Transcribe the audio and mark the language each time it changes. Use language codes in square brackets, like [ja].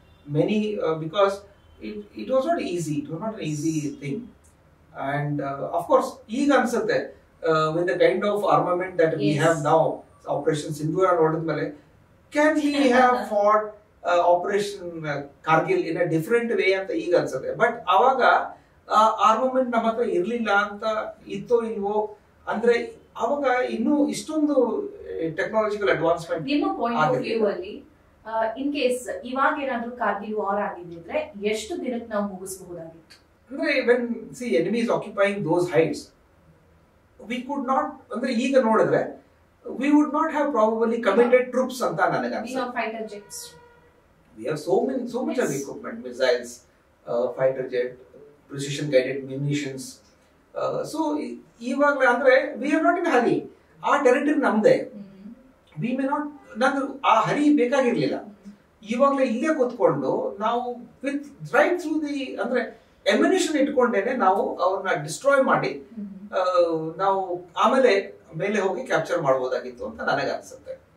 [en] Many because it was not easy. It was not an easy thing. And of course, [kn] ಈಗ ಅನ್ಸುತ್ತೆ [en] with the kind of armament that we have now, Operation Sindhura ನೋಡಿದ್ಮೇಲೆ, can we have fought Operation Kargil in a different way ಅಂತ ಈಗ ಅನ್ಸುತ್ತೆ. [kn] But ಅವಾಗ armament ನಮ್ಮ ಹತ್ರ ಇರ್ಲಿಲ್ಲ ಅಂತ ಇತ್ತೋ ಇಲ್ವೋ ಅಂದ್ರೆ ಅವಾಗ ಇನ್ನೂ ಇಷ್ಟೊಂದು ಟೆಕ್ನಾಲಜಿಕಲ್ ಅಡ್ವಾನ್ಸ್ಮೆಂಟ್. ನಿಮ್ಮ ಪಾಯಿಂಟ್ ಆಫ್ ವ್ಯೂ ಅಲ್ಲಿ ಇನ್ ಕೇಸ್ ಇವಾಗ ಏನಾದ್ರೂ ಕಾರ್ಗಿಲ್ ವಾರ್ ಆಗಿದ್ರೆ ಎಷ್ಟು ದಿನಕ್ಕೆ ನಾವು ಮುಗಿಸಬಹುದಾಗಿತ್ತು? [en] ಅಂದ್ರೆ when see enemy is occupying those heights, we could not, ಅಂದ್ರೆ ಈಗ ನೋಡಿದ್ರೆ we would not have probably committed troops [kn] ಅಂತ ನನಗೆ ಅನ್ಸುತ್ತೆ. [en] We have fighter jets. We have so much of equipment, missiles, fighter jet, precision guided munitions. So [kn] ಇವಾಗಲೇ ಅಂದ್ರೆ [en] we are not in a hurry. [kn] ಆ territory ನಮ್ದೇ. [en] We may not, [kn] ನಾನು ಆ ಹರಿ ಬೇಕಾಗಿರ್ಲಿಲ್ಲ. ಇವಾಗಲೇ ಇಲ್ಲೇ ಕೂತ್ಕೊಂಡು ನಾವು ವಿತ್ ರೈಟ್ ಥ್ರೂ ದಿ ಅಂದ್ರೆ ಎಮಿನೇಷನ್ ಇಟ್ಕೊಂಡೇನೆ ನಾವು ಅವ್ರನ್ನ ಡಿಸ್ಟ್ರಾಯ್ ಮಾಡಿ ನಾವು ಆಮೇಲೆ ಮೇಲೆ ಹೋಗಿ ಕ್ಯಾಪ್ಚರ್ ಮಾಡಬಹುದಾಗಿತ್ತು ಅಂತ ನನಗೆ ಅನ್ಸುತ್ತೆ.